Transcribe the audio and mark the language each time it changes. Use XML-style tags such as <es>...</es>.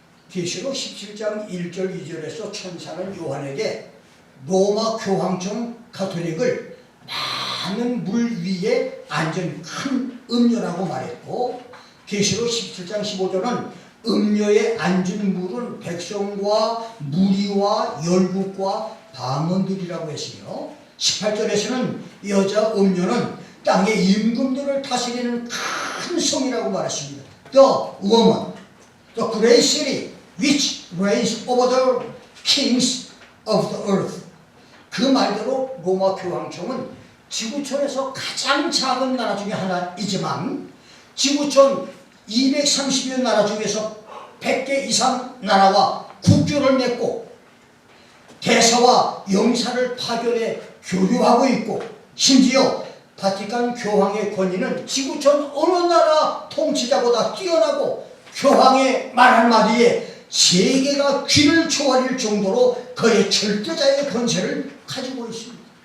<ko>계시록 17장 1절 2절에서 천사는 요한에게 로마 교황청 가톨릭을 많은 물 위에 앉은 큰 음료라고 말했고, 계시록 17장 15절은 음료에 앉은 물은 백성과 무리와 열국과 방언들이라고 했으며, 18절에서는 여자 음료는 땅의 임금들을 다스리는 큰 성이라고 말했습니다.</ko> <en>The woman, the great city which reigns over the kings of the earth.</en> <ko>그 말대로 로마 교황청은 지구촌에서 가장 작은 나라 중에 하나이지만 지구촌 230여 나라 중에서 100개 이상 나라와 국교를 맺고 대사와 영사를 파견해 교류하고 있고, 심지어 바티칸 교황의 권위는 지구촌 어느 나라 통치자보다 뛰어나고 교황의 말 한마디에 세계가 귀를 조아릴 정도로 그의 절대자의 권세를 가지고 있습니다.</ko>